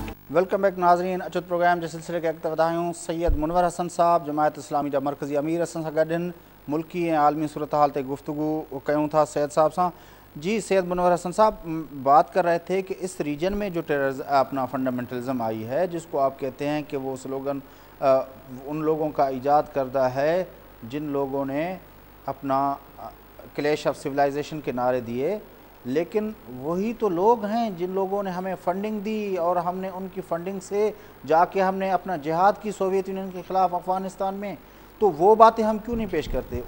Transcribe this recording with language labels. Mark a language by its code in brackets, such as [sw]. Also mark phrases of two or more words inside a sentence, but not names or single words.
[en] welcome back [ur] ناظرین اچت پروگرام کے سلسلے کے [sd] اڳिते वधायूं सैयद मुनवर हसन साहब जमायत इस्लामी जा मरकज़ी अमीर असां सां गॾु आहिनि मुल्की ऐं आलमी सूरतहाल ते गुफ्तगू कयूं था सैयद साहब सां। [ur] جی سید منور حسن صاحب بات کر رہے تھے کہ اس ریجن میں جو اپنا فنڈامینٹلزم آئی ہے جس کو آپ کہتے ہیں کہ وہ سلوگن ان لوگوں کا ایجاد کردہ ہے جن لوگوں نے اپنا [en] clash of civilization [ur] کے نعرے دیے، لیکن وہی تو لوگ ہیں جن لوگوں نے ہمیں فنڈنگ دی اور ہم نے ان کی فنڈنگ سے جا کے ہم نے اپنا جہاد کی سوویت یونین کے خلاف افغانستان میں، تو وہ باتیں ہم کیوں نہیں پیش کرتے?